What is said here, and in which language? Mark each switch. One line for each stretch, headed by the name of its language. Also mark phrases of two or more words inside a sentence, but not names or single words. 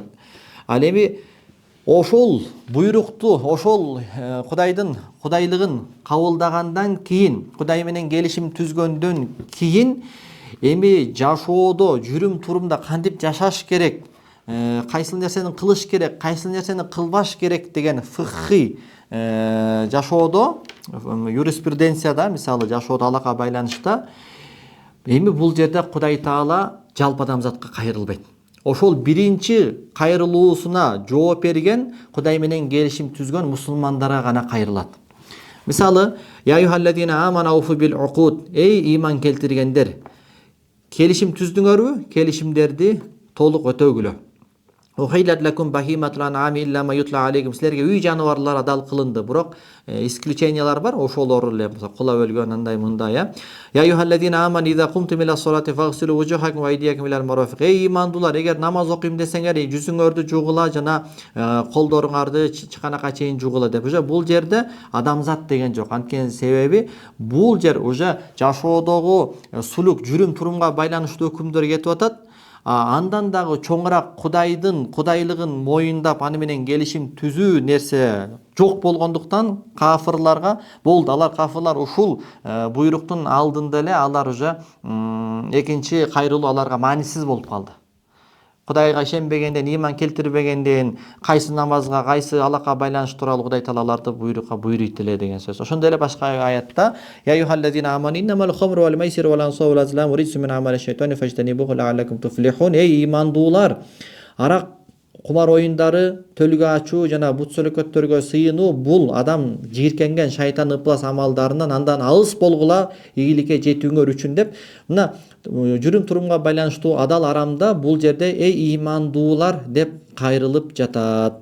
Kyrgyz: Ал эми ошол буйрукту, ошол Кудайдын кудайлыгын кабылдагандан кийин, Кудай менен келишим түзгөндөн кийин эми жашоодо жүрүм турумда кантип жашаш керек, кайсыл нерсени кылыш керек, кайсыл нерсени кылбаш керек деген фыкхый жашоодо, юриспруденцияда, мисалы жашоодо алакка байланышта эми бул жерде Кудай Таала жалпы адамзатка кайрылбайт. Ошол биринчи кайрылуусуна жооп берген, Кудай менен келишим түзгөн мусулмандарга гана кайрылат. Мисалы,
Arabic: يا أيها الذين آمنوا أوفوا بالعقود,
Kyrgyz: эй иман келтиргендер, келишим түздүңөрбү? Келишимдерди толук өтөгүлө.
Arabic: أحلت لكم بهيمة الأنعام إلا ما يتلى عليكم.
Kyrgyz: Силерге үй жаныбарлар адал кылынды, бирок исключениялар бар, ошолор эле кула өлгөн андай мындай,
Arabic: يا أيها الذين آمنوا إذا قمتم إلى الصلاة فاغسلوا وجوهكم وأيديكم إلى المرافق.
Kyrgyz: Эй имандуулар, эгер намаз окуйм десеңер, жүзүңөрдү жуугула жана колдоруңарды чыканакка чейин жуугула деп. Уже бул жерде адамзат деген жок. Анткени себеби бул жер уже жашоодогу сулук, жүрүм турумга байланыштуу өкүмдөр кетип атат. Андан дагы чоңураак кудайлыгын моюндап, аны менен келишим түзүү нерсе жок болгондуктан кафырларга болду. Алар кафырлар ушул буйруктун алдында эле алар уже экинчи кайрылуу аларга маанисиз болуп калды. Кудайга ишенбегенден, иман келтирбегенден, кайсы намазга, кайсы алакка байланыш тууралуу Кудай Таала аларды буйрукка буйруйт эле деген сөз. Ошондой эле башка аятта
Arabic: يا أيها الذين آمنوا إنما الخمر والميسر والأنصاب والأزلام رجس من عمل الشيطان فاجتنبوه لعلكم تفلحون.
Kyrgyz: Эй имандуулар, арак, кумар оюндары, төлгө ачуу жана бут сөлөкөттөргө сыйынуу бул адам жийиркенген шайтан ыплас амалдарынан андан алыс болгула ийгиликке жетүүңөр үчүн деп, мына жүрүм турумга байланыштуу адал арамда бул жерде эй имандуулар деп кайрылып жатат.